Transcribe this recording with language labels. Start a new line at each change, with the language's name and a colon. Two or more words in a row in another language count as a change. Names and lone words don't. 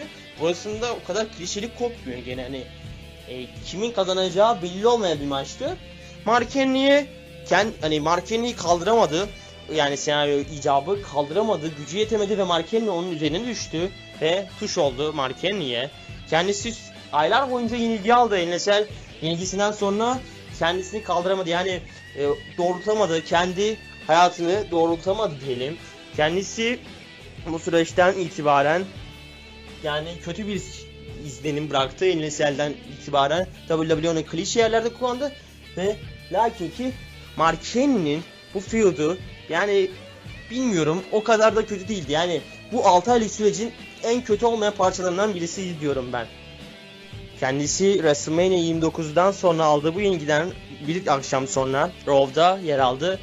Turkish: Burasında o kadar klişelik kopmuyor gene, hani kimin kazanacağı belli olmayan bir maçtı. Mark Henry'i kaldıramadı. Yani senaryo icabı kaldıramadı, gücü yetemedi ve Mark Henry onun üzerine düştü ve tuş oldu Mark Henry'ye. Kendisi aylar boyunca yenilgi aldı. Hell in a Cell yenilgisinden sonra kendisini kaldıramadı. Yani doğrultamadı, kendi hayatını doğrultamadı diyelim. Kendisi bu süreçten itibaren yani kötü bir izlenim bıraktı. Hell in a Cell'den itibaren WWE onu klişe yerlerde kullandı ve lakin ki Mark Henry'nin bu feud'u, yani bilmiyorum, o kadar da kötü değildi. Yani bu 6 aylık sürecin en kötü olmayan parçalarından birisi diyorum ben. Kendisi WrestleMania 29'dan sonra aldığı bu yenilgiden bir akşam sonra Raw'da yer aldı.